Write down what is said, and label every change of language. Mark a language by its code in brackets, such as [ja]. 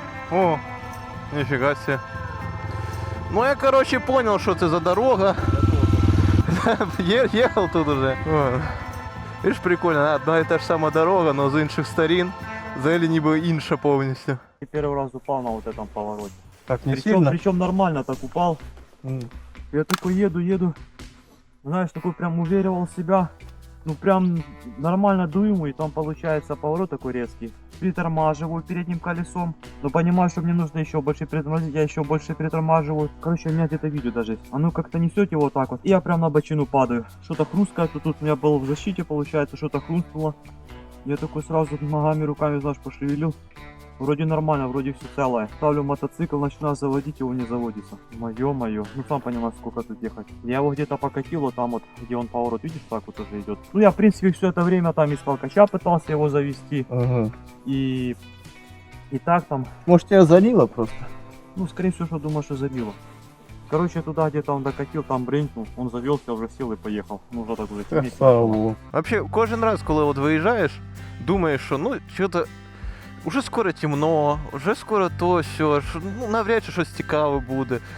[ru] О, нифига себе. Ну я, короче, понял, что это за дорога. Ехал тут уже. Видишь, прикольно, одна и та же самая дорога, но [uk] з інших сторін. Взагалі ніби інша повністю. [ru] И первый раз упал на вот этом повороте. Так, не Причем нормально так упал. Я такой еду, знаешь, такой прям уверивал себя, ну прям нормально дую, и там получается поворот такой резкий. Притормаживаю передним колесом, но понимаю, что мне нужно еще больше притормозить, я еще больше притормаживаю. Короче, у меня где-то видео даже есть. Оно как-то несет его вот так вот, и я прям на бочину падаю. Что-то хрусткает, тут у меня был в защите, получается, что-то хрустнуло. Я такой сразу ногами, руками, знаешь, пошевелил. Вроде нормально, вроде все целое. Ставлю мотоцикл, начинаю заводить, его не заводится. Моё. Ну сам понимаешь, сколько тут ехать. Я его где-то покатил, вот там вот, где он поворот, видишь, так вот уже идет. Ну я в принципе все это время там из толкача пытался его завести. Ага. И так там, Может, тебя залило просто? ну скорее всего, что думаю, что забило. Короче, туда где-то он докатил, там бренькнул, он завелся, уже сел и поехал. Ну уже так уже темнеть. Слава Богу. Вообще, [uk] кожен раз, коли от виїжджаєш, думаєш, що ну, що-то уже скоро темно, уже скоро то, сьо, що, ну, навряд чи щось цікаве буде.